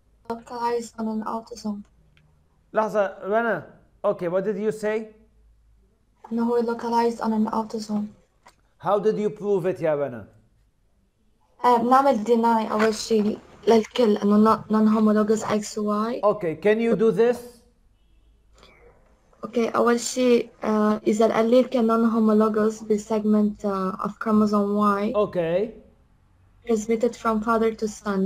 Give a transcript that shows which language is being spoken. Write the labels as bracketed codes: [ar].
[en] Localized on an autosome. [ar] لحظة رنا. [en] Okay, what did you say? [ar] إنه هو [en] localized on an autosome. How did you prove it يا رنا? [ar] بنعمل deny أول شيء للكل إنه non-homologous X و Y. [en] Okay, can you do this? [ar] Okay, أول شيء إذا الأليل كان non-homologous بال [en] segment of chromosome Y. Okay. Transmitted from father to son.